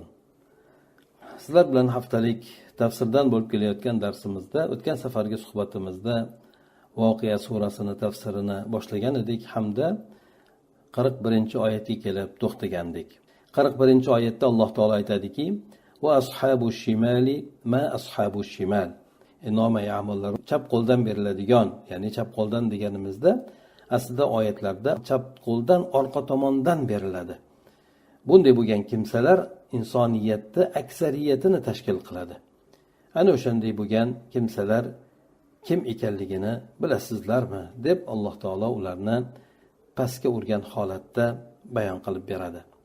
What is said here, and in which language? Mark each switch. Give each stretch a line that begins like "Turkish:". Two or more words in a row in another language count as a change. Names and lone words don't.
Uzbek: Sizlar bilan haftalik tafsirdan bo'lib kelayotgan darsimizda, o'tgan safargi suhbatimizda Voqea surasini tafsirini boshlagan edik hamda 41-oyatga kelib to'xtagandik. 41-oyatda Alloh taolo aytadiki:
Arabic: "وأصحاب الشمال ما أصحاب الشمال."
Uzbek: Noma amallar chap qo'ldan beriladigan, ya'ni chap qo'ldan deganimizda aslida oyatlarda chap qo'ldan orqa tomondan beriladi. Bunday bo'lgan kimsalar insoniyatda aksariyatini tashkil qiladi. Ana o'shanday bo'lgan kimsalar kim ekanligini bilasizlarmi deb Alloh taolo ularni pastga urgan holatda bayon qilib beradi.